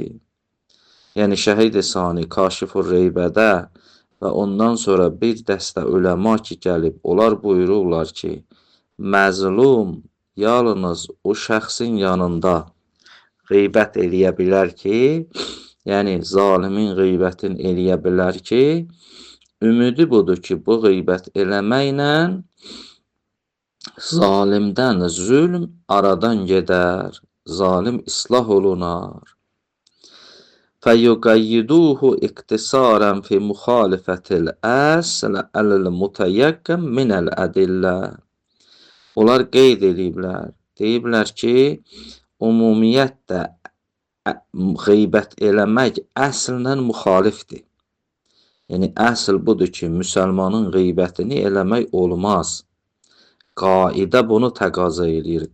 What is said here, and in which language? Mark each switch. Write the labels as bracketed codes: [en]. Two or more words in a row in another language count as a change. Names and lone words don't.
[az] Yəni Şəhid Sani Kaşiful Reybədə və ondan sonra bir dəstə uləma ki gəlib, onlar buyururlar ki, məzlum yalnız o şəxsin yanında qeybət eləyə bilər ki, yəni zalimin qeybətini eləyə bilər ki, ümidi budur ki, bu qeybət eləməklə Zalimdən zülm aradan gedər, zalim islah olunar. [ar] فَيُقَيِّدُوهُ اِقْتِصَارًا فِي مُخَالِفَةِ الْأَصْلِ عَلَى الْمُتَيَقِّنِ مِنَ الْأَدِلَّةِ. [az] Onlar qeyd ediblər. Deyiblər ki, ümumiyyətlə qeybət eləmək əsllə müxalifdir. Yəni əsl budur ki, müsəlmanın qeybətini eləmək olmaz. Qaidə bunu təqaza edir.